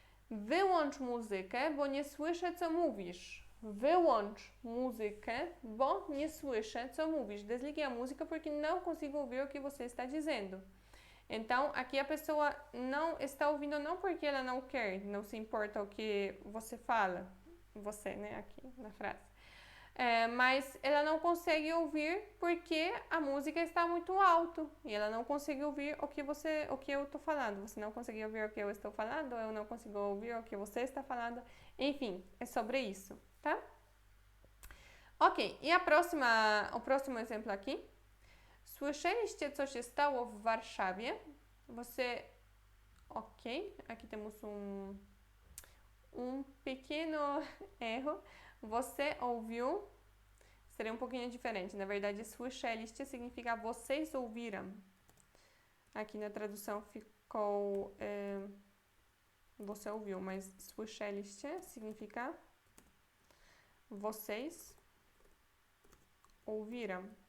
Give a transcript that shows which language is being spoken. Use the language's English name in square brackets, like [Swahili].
[Polish] Wyłącz muzykę, bo nie słyszę, co mówisz. Wyłącz muzykę, bo nie słyszę, co mówisz. [Portuguese] Desligue a música porque não consigo ouvir o que você está dizendo. Então, aqui a pessoa não está ouvindo não porque ela não quer, não se importa o que você fala. Você, né, aqui na frase. Mas ela não consegue ouvir porque a música está muito alto e ela não consegue ouvir o que eu estou falando. Você não consegue ouvir o que eu estou falando, eu não consigo ouvir o que você está falando. Enfim, é sobre isso, tá? Ok, e o próximo exemplo aqui. [Polish] Słyszeliście, co się stało w Warszawie? [Portuguese] Você, ok, aqui temos um pequeno erro. Você ouviu? Seria um pouquinho diferente. Na verdade, słyszeliście significa vocês ouviram. Aqui na tradução ficou você ouviu, mas słyszeliście significa vocês ouviram.